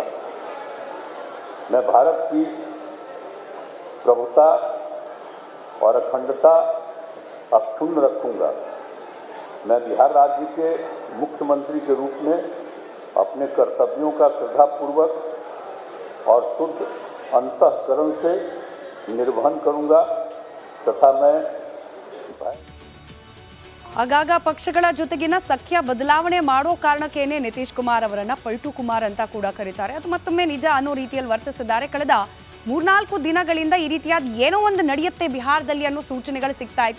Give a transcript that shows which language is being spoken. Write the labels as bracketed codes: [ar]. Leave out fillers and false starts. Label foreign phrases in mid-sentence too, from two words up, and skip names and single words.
[hi] मैं भारत की प्रभुता और अखंडता अक्षुण्ण रखूंगा। मैं बिहार राज्य के मुख्यमंत्री के रूप में अपने कर्तव्यों का श्रद्धापूर्वक और शुद्ध अंतःकरण से निर्वहन करूंगा तथा मैं [kn] ಆಗಾಗ ಪಕ್ಷಗಳ ಜೊತೆಗಿನ ಸಖ್ಯ ಬದಲಾವಣೆ ಮಾಡೋ ಕಾರಣಕ್ಕೇನೆ ನಿತೀಶ್ ಕುಮಾರ್ ಅವರನ್ನ ಪಲ್ಟು ಕುಮಾರ್ ಅಂತ ಕೂಡ ಕರೀತಾರೆ. ಅದು ಮತ್ತೊಮ್ಮೆ ನಿಜ ಅನ್ನೋ ರೀತಿಯಲ್ಲಿ ವರ್ತಿಸಿದ್ದಾರೆ. ಕಳೆದ 3-4 ದಿನಗಳಿಂದ ಈ ರೀತಿಯಾದ ಏನೋ ಒಂದು ನಡೆಯುತ್ತೆ ಬಿಹಾರದಲ್ಲಿ ಅನ್ನೋ ಸೂಚನೆಗಳು ಸಿಗ್ತಾ ಇತ್ತು.